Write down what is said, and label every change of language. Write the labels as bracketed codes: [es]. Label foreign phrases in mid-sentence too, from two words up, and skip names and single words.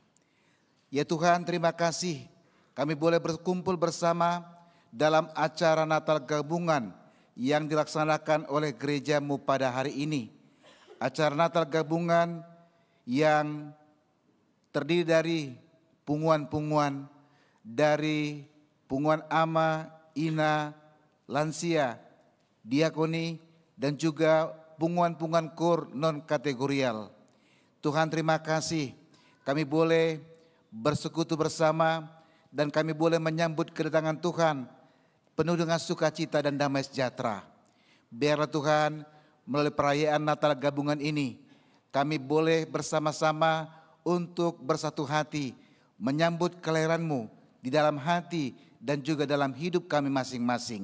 [id] Ya Tuhan, terima kasih kami boleh berkumpul bersama dalam acara Natal Gabungan yang dilaksanakan oleh gereja-Mu pada hari ini. Acara Natal Gabungan yang terdiri dari punguan-punguan, dari punguan ama, ina, lansia, diakoni, dan juga punguan-punguan kur non-kategorial. Tuhan terima kasih kami boleh bersekutu bersama dan kami boleh menyambut kedatangan Tuhan penuh dengan sukacita dan damai sejahtera. Biarlah Tuhan melalui perayaan Natal Gabungan ini kami boleh bersama-sama untuk bersatu hati menyambut kelahiran-Mu di dalam hati dan juga dalam hidup kami masing-masing.